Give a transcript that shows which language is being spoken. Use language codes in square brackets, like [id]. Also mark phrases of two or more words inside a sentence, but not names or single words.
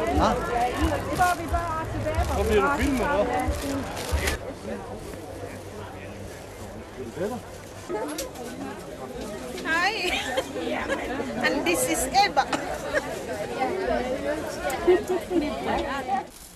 [da] Ja. Så går vi bare tilbage. Hvor bliver du filmet, hva'? [en] Hi! And this is Eva.